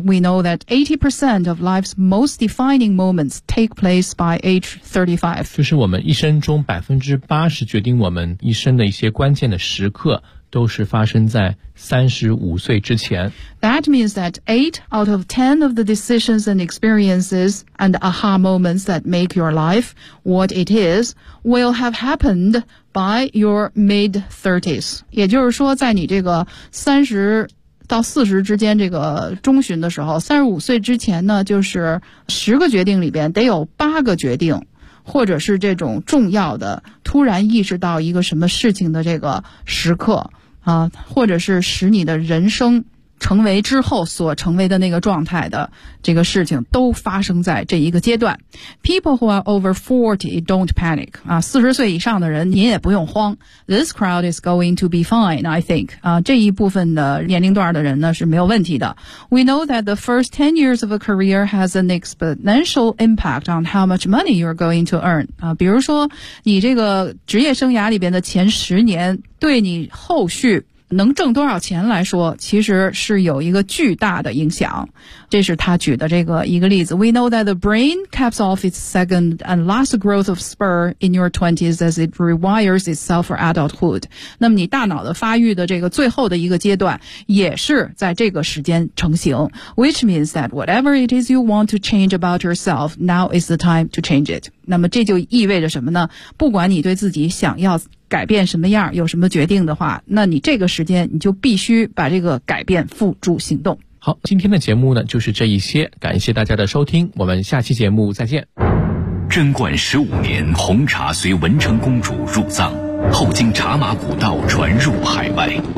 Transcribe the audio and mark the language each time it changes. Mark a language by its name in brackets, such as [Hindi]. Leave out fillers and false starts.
[English] We know that 80% of life's most defining moments take place by age 35. [Chinese] 就是我们一生中 80% 决定我们一生的一些关键的时刻都是发生在35岁之前。 [English] That means that 8 out of 10 of the decisions and experiences and aha moments that make your life what it is will have happened by your mid-30s. [Chinese] 也就是说在你这个30到40之间这个中旬的时候35岁之前呢就是10个决定里边得有8个决定。或者是这种重要的突然意识到一个什么事情的这个时刻啊，或者是使你的人生成为之后所成为的那个状态的这个事情都发生在这一个阶段。 [English] People who are over 40 don't panic [Chinese] 啊，40岁以上的人您也不用慌。 [English] This crowd is going to be fine, I think [Chinese] 啊，这一部分的年龄段的人呢是没有问题的。 [English] We know that the first 10 years of a career has an exponential impact on how much money you're going to earn [Chinese] 啊，比如说你这个职业生涯里边的前十年对你后续能挣多少钱来说其实是有一个巨大的影响。这是他举的这个一个例子。 [English] We know that the brain caps off its second and last growth of spur in your 20s as it rewires itself for adulthood. [Chinese] 那么你大脑的发育的这个最后的一个阶段也是在这个时间成型。 [English] Which means that whatever it is you want to change about yourself, now is the time to change it. [Chinese] 那么这就意味着什么呢？不管你对自己想要改变什么样，有什么决定的话，那你这个时间你就必须把这个改变付诸行动。好，今天的节目呢就是这一些，感谢大家的收听，我们下期节目再见。贞观15年，红茶随文成公主入藏，后经茶马古道传入海外。